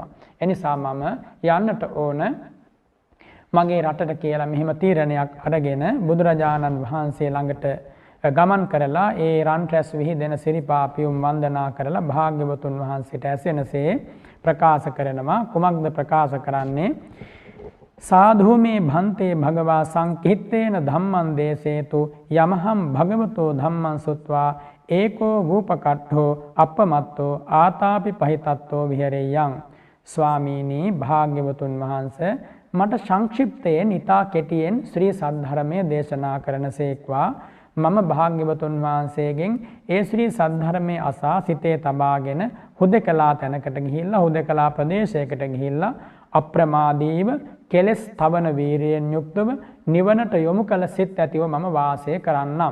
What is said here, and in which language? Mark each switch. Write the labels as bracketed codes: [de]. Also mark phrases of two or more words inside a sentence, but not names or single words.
[si] එනිසා මම යන්නට ඕන මගේ රටට කියලා මෙහෙම තීරණයක් අරගෙන බුදුරජාණන් වහන්සේ ළඟට ගමන් කරලා ඒ රන් රැස් විහිදෙන සිරිපා පියුම් වන්දනා කරලා භාග්‍යවතුන් වහන්සේට ඇසෙනසේ ප්‍රකාශ කරනවා. කුමක්ද ප්‍රකාශ කරන්නේ? [pi] සාධු මේ භන්තේ භගවා සංකිත්තේන ධම්මං දේසේතු යමහම් භගවතෝ ධම්මං සුත්වා ඒකෝ වූපකට්ඨෝ අපමත්තෝ ආතාපි පහිතත්තෝ විහෙරෙයං. [si] ස්වාමීනි භාග්‍යවතුන් වහන්සේ මට සංක්ෂිප්තයෙන් ඊතා කෙටියෙන් ශ්‍රී සද්ධර්මයේ දේශනා කරනසේක්වා. මම භාග්‍යවතුන් වහන්සේගෙන් ඒ ශ්‍රී සද්ධර්මයේ අසා සිතේ තබාගෙන හුදකලා තැනකට ගිහිල්ලා හුදකලා ප්‍රදේශයකට ගිහිල්ලා අප්‍රමාදීව කෙලස් තවන වීරියෙන් යුක්තව නිවනට යොමු කළ සිත් ඇතිව මම වාසය කරන්නම්.